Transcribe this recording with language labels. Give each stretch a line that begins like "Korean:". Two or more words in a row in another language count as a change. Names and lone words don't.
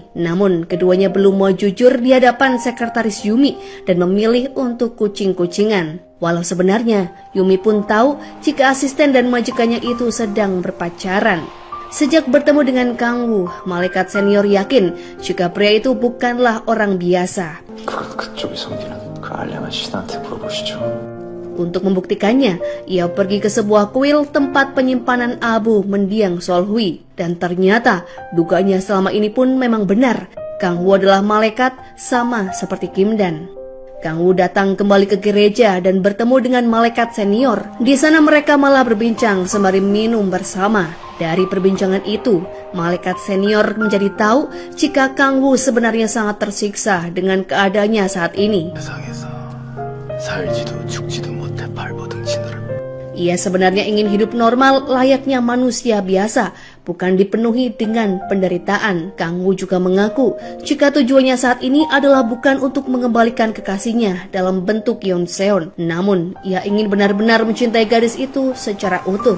Indonesian: Namun keduanya belum mau jujur di hadapan sekretaris Yumi dan memilih untuk kucing-kucingan. Walau sebenarnya Yumi pun tahu jika asisten dan majikannya itu sedang berpacaran. Sejak bertemu dengan Kang Woo, malaikat senior yakin jika pria itu bukanlah orang biasa.
Korean: 그쪽이 섬기는 그 알량한 신한테 물어보시죠.
Indonesian: Untuk membuktikannya, ia pergi ke sebuah kuil tempat penyimpanan abu mendiang Solhui. Dan ternyata, duganya selama ini pun memang benar. Kang Woo adalah malaikat sama seperti Kim Dan. Kang Woo datang kembali ke gereja dan bertemu dengan malaikat senior. Di sana mereka malah berbincang sembari minum bersama. Dari perbincangan itu, malaikat senior menjadi tahu jika Kang Woo sebenarnya sangat tersiksa dengan keadaannya saat ini.
Korean: 세상에서 살지도 죽지도 못해 발버둥치느라.
Indonesian: Ia sebenarnya ingin hidup normal layaknya manusia biasa, bukan dipenuhi dengan penderitaan. Kang Woo juga mengaku jika tujuannya saat ini adalah bukan untuk mengembalikan kekasihnya dalam bentuk Yoon Seon, namun ia ingin benar-benar mencintai gadis itu secara utuh.